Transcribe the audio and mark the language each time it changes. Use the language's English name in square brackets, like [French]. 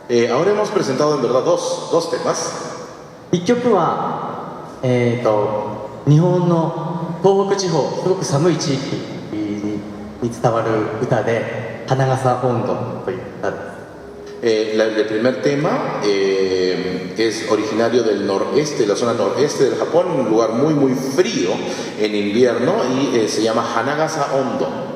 [Spanish] Ahora hemos presentado en verdad dos temas. [Japanese] 1曲は、日本の東北地方、すごく寒い地域に伝わる歌で、花笠音頭という歌です。 [Spanish] El primer tema es originario del noreste, la zona noreste del Japón, un lugar muy frío en invierno, y se llama Hanagasa Ondo.